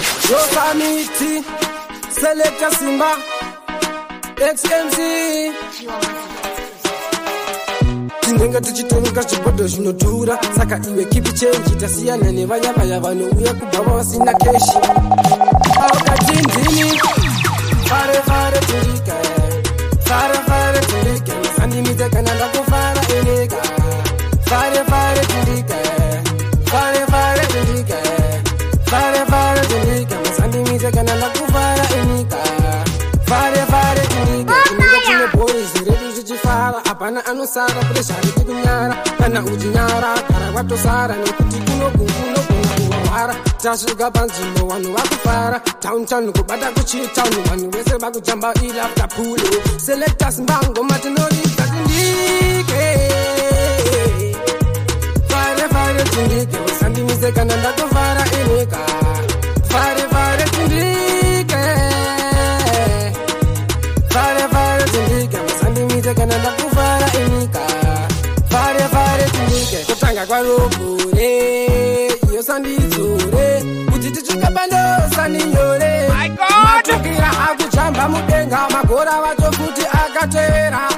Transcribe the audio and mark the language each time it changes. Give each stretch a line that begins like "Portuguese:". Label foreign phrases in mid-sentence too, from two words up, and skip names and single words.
English: Yo, Samiti, Selector Simba, X M C.
Shona: Tinenge tichitonga chibhodho zvinodhura, saka iwe
English: keep change,
Shona: tasiyana nevaya vaya vanouya kubva vasina keshi. Akati ndini, fare, fare, turike. Fare, fare, turike. Musandimidze kana ndakufara, ereka. Fare, fare, turike. Fare, fare, turike. Fare, fare, turike. Musandimidze kana ndakufara, enyika. Fare, fare, turike. Tinenge tine boys redu zvichifara. Hapana anosara, pressure riri kunyara. Kana uchinyara, kara watosara, nekuti kunoku, kunoku, kunohwara. Tasvika panzvimbo, vanhu vakufara. Town, town, kubata kuchitown. Vanhu vese vakujamba, ilafta pool. Selectors mbango, matinori, katindike. Fare, fare, tindike. Usandimise kana ndakufara, enyika. Fare, fare, tindike. Fare, fare, tindike, musandimite kana ndakuvara inyika. Fare, fare, tindike, kutanga kwarobhure, iyo sandidzure, kuti tisvike pando saninyore.
English: My God!
Shona: Matukira akujamba mudenga, magora vato futi akatera.